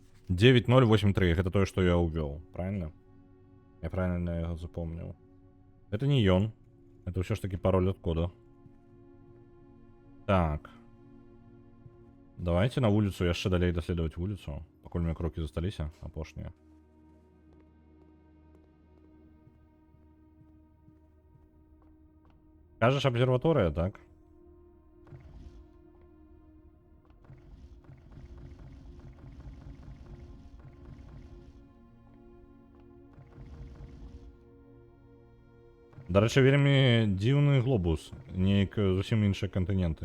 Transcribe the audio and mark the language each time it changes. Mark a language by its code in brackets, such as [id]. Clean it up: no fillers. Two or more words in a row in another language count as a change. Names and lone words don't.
[ru] 9083, это то, что я увел, правильно? Я правильно его запомнил. Это не ён. Это все ж таки пароль от кода. Так. [be] Давайте на вуліцу, яшчэ далей даследаваць вуліцу, пакуль мне крокі засталіся, апошнія. Кажаш, абсерваторыя, так? Дарэчы, вельмі дзіўны глобус, неяк зусім іншыя кантыненты.